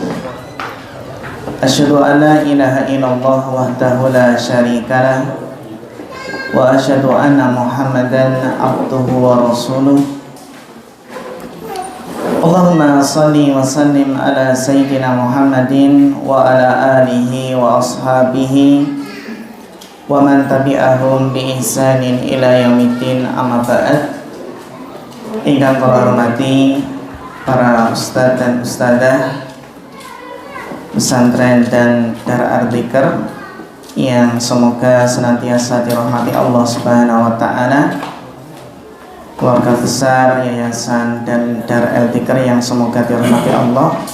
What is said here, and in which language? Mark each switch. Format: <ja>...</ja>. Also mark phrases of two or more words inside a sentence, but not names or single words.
<ar>أشهد أن لا إله إلا الله وحده لا شريك له وأشهد أن محمدا عبده ورسوله. اللهم صل وسلم على سيدنا محمد وعلى آله وأصحابه ومن تبعهم بإحسان إلى يوم الدين، أما بعد.</ar> <jv>Ingkang kula hormati</jv> <id>para ustadz dan ustadzah pesantren dan Dar Ar-Dzikr yang semoga senantiasa dirahmati Allah</id> <ar>سبحانه وتعالى,</ar> <id>keluarga besar yayasan dan Dar Ar-Dzikr yang semoga dirahmati Allah.</id>